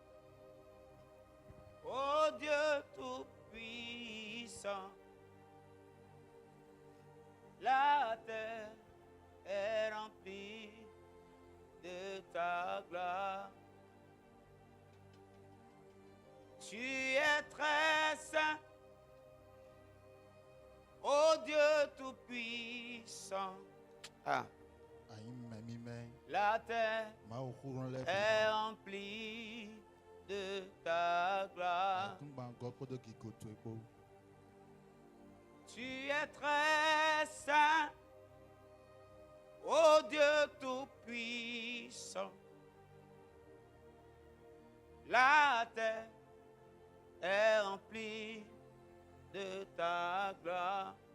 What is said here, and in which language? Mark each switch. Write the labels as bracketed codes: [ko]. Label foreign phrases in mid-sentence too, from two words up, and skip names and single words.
[fr] Oh Dieu tout-puissant, la terre est remplie de ta gloire. Tu es très saint, ô Dieu tout-puissant. Ah, [fon] Ayi me mi me. [fr] la terre [fon] Ma o kurun lɛ. [fr] est remplie de ta gloire. [fon] Tun gba ngɔ kpo do gigo to ekpo. [fr] Tu es très saint, ô Dieu tout-puissant. La terre est remplie de ta gloire.